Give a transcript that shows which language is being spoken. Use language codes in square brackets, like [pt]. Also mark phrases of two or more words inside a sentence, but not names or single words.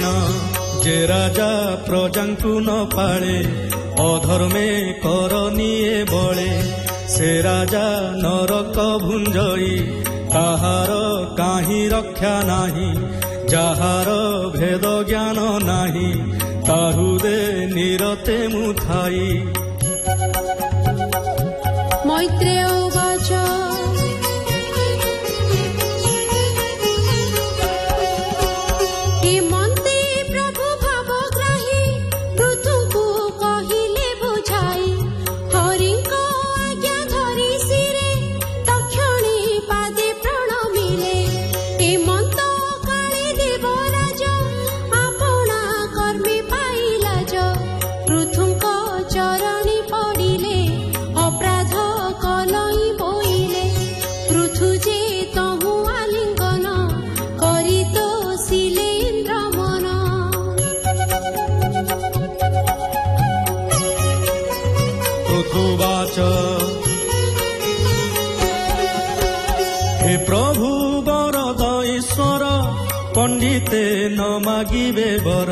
[or] ଯେ ରାଜା ପ୍ରଜାଙ୍କୁ ନ ପାଳେ ଅଧର୍ମେ କର ନିଏ ବଳେ। ସେ ରାଜା ନରକ ଭୁଞ୍ଜଇ ତାହାର କାହିଁ ରକ୍ଷା ନାହିଁ। ଯାହାର ଭେଦ ଜ୍ଞାନ ନାହିଁ ତାହୁଦେ ନିରତେ ମୁଁ ଥାଇ। [sa] मैत्रेय उवाच [or] ହେମନ୍ତେ ପ୍ରଭୁ ଭାବଗ୍ରାହୀ ପୃଥୁଙ୍କୁ କହିଲେ ବୁଝାଇ। ହରିଙ୍କ ଆଜ୍ଞା ଧରି ଶିରେ ତକ୍ଷଣେ ପାଦେ ପ୍ରଣମିଲେ। ହେମନ୍ତ କାଳେ ଦେବରାଜ ଆପଣା କର୍ମେ ପାଇଲାଜ। ପୃଥୁଙ୍କ ଚରଣୀ ପଡ଼ିଲେ ଅପରାଧ କଲଇ ବୋଇଲେ। ପୃଥୁ ଜେ ତହୁ ଆଲିଙ୍ଗନ କରୀ ତୋଷିଲେ ଇନ୍ଦ୍ର ମନ। ପୃଥୁବାଚ ହେ ପ୍ରଭୁ ବରଦ ଈଶ୍ୱର ପଣ୍ଡିତେ ନ ମାଗିବେ ବର।